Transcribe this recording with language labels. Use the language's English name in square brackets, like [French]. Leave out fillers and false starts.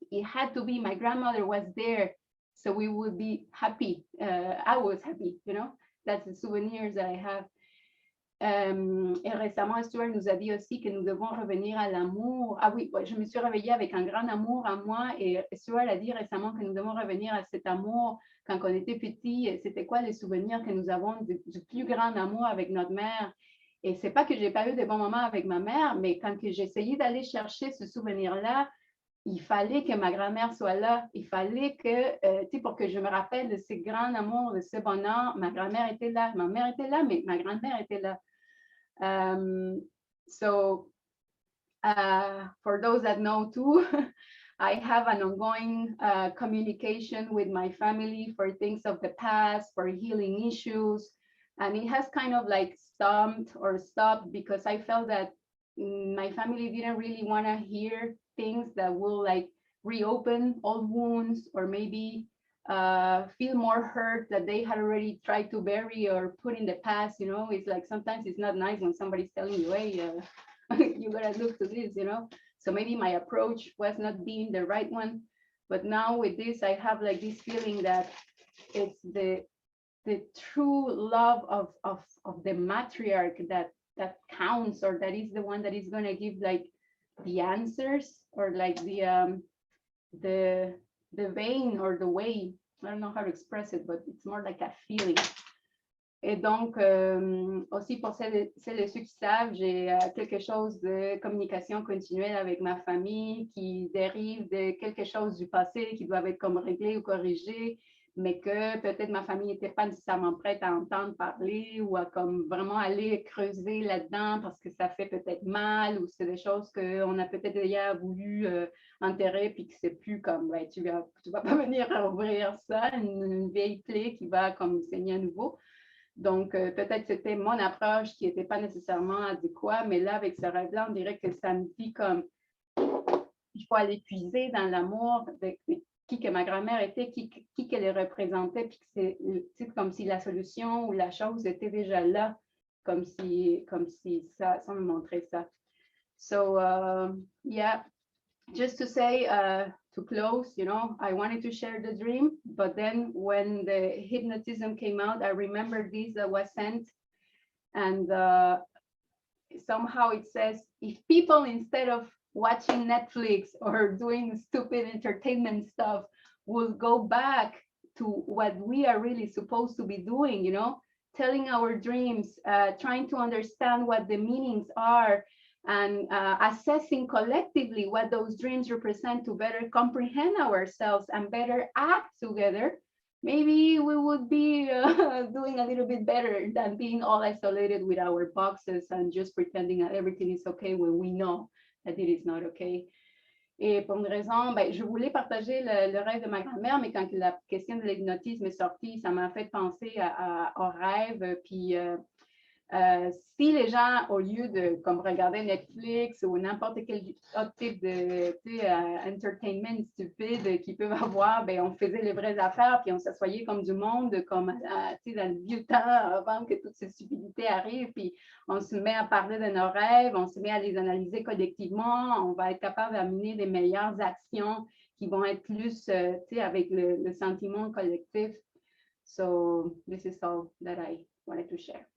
[English] It had to be my grandmother was there. So we would be happy. I was happy, you know. That's the souvenirs that I have. [French] Et récemment, Stuart nous a dit aussi que nous devons revenir à l'amour. Ah oui, je me suis réveillée avec un grand amour en moi et Stuart a dit récemment que nous devons revenir à cet amour quand on était petit. C'était quoi les souvenirs que nous avons du plus grand amour avec notre mère? Et c'est pas que j'ai pas eu de bons moments avec ma mère, mais quand j'ai essayé d'aller chercher ce souvenir-là, il fallait que ma grand-mère soit là. Il fallait que, tu sais, pour que je me rappelle de ce grand amour, de ce bonheur, ma grand-mère était là. Ma mère était là, mais ma grand-mère était là. [English] So for those that know too, I have an ongoing communication with my family for things of the past, for healing issues. And it has kind of like stopped because I felt that my family didn't really want to hear things that will like reopen old wounds or maybe feel more hurt that they had already tried to bury or put in the past. It's like sometimes it's not nice when somebody's telling you, hey, you gotta look to this, So maybe my approach was not being the right one. But now with this, I have like this feeling that it's the true love of the matriarch that counts, or that is the one that is gonna give like the answers, or like the vein or the way. I don't know how to express it, but it's more like a feeling. [French] Et donc, aussi pour celles et ceux qui savent, j'ai quelque chose de communication continuelle avec ma famille qui dérive de quelque chose du passé qui doit être comme réglé ou corrigé, mais que peut-être ma famille n'était pas nécessairement prête à entendre parler ou à comme vraiment aller creuser là-dedans parce que ça fait peut-être mal, ou c'est des choses qu'on a peut-être déjà voulu enterrer puis que c'est plus comme, ben, tu vas pas venir ouvrir ça, une vieille plaie qui va comme saigner à nouveau. Donc, peut-être c'était mon approche qui n'était pas nécessairement adéquate, mais là, avec ce rêve-là, on dirait que ça me dit comme, il faut aller puiser dans l'amour de qui que ma grand-mère était, qui qu'elle les représentait, puis que c'est comme si la solution ou la chose était déjà là, comme si ça me montrait ça. [English] So, yeah, just to say, to close, I wanted to share the dream, but then when the hypnotism came out, I remember this that was sent, and somehow it says, if people, instead of watching Netflix or doing stupid entertainment stuff, will go back to what we are really supposed to be doing, telling our dreams, trying to understand what the meanings are, and assessing collectively what those dreams represent to better comprehend ourselves and better act together, maybe we would be doing a little bit better than being all isolated with our boxes and just pretending that everything is okay when we know that it is not okay. [French] Et pour une raison, je voulais partager le rêve de ma grand-mère, mais quand la question de l'hypnotisme est sortie, ça m'a fait penser au rêve. Puis si les gens, au lieu de comme regarder Netflix ou n'importe quel autre type de entertainment stupide qu'ils peuvent avoir, on faisait les vraies affaires, puis on s'assoyait comme du monde, comme dans le vieux temps, avant que toutes ces stupidités arrivent, puis on se met à parler de nos rêves, on se met à les analyser collectivement, on va être capable d'amener des meilleures actions qui vont être plus avec le sentiment collectif. [English] So this is all that I wanted to share.